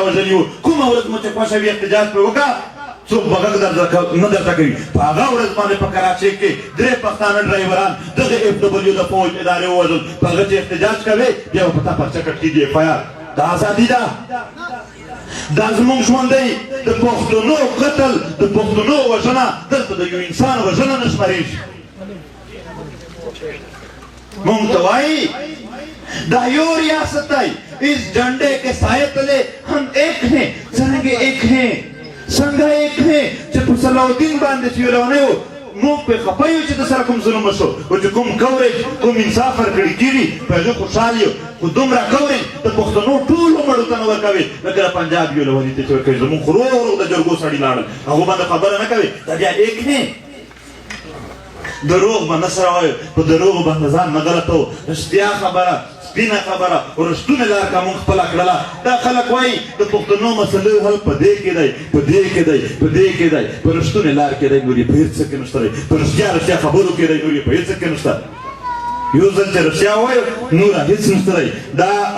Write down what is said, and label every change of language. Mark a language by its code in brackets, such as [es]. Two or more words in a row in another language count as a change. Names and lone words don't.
[ps] وژلي وو کومه ورځ مو چې خوښه وي احتجاج پرې وکړه څوک به غږ نه درته کوي په هغه ورځ باندې په کراچۍ کې 3 پښتانه ډرایوران دغه اف ډبلیو د فوج ادارې ووژل په هغه چې احتجاج کوې بیا به په تا پرچه کټ کېږي اف آی آر دا ازادي ده دا زموږ ژوند دی د پښتنو قتل د پښتنو وژنه دلته د یو انسان وژنه نه شمېرېږي مونږ ته وایي دا یو ریاست [ur] ہے اس جھنڈے کے سائے تلے ہم ایک ہیں سنگے ایک ہیں سنگا ایک ہیں [ps] چې په صلاح الدین باندې چې روانه وو موږ په خپایو چې د سره کوم ظلم وشو او چې کوم کوریج کوم انصاف ورکړی کېږي په هغه خوشحال یو خو دومره کوریج د پښتنو ټولو مړو ته نه ورکوي لکه د پنجاب یو لوني ته چې ورکوي زموږ خو روغ روغ د جرګو سړي لاړل هغو باندې خبره نه کوي دا بیا [ur] ایک ہیں [ps] دروغ به نه سره وایو په دروغو باندې ځان نه غلطوو رښتیا خبره سپینه خبره رښتونه لار که مونږ خپله کړله دا خلک وایي د پښتنو مسلې حل په دې کې دی په دې کې دی په دې کې دی په رښتونې لار کې دی نور یې په هېڅ څه کې نشته دی په رښتیا خبرو کې دی نور یې په هېڅ څه کې نشته یو ځل چې رښتیا ووایو نوره هېڅ نشته دی دا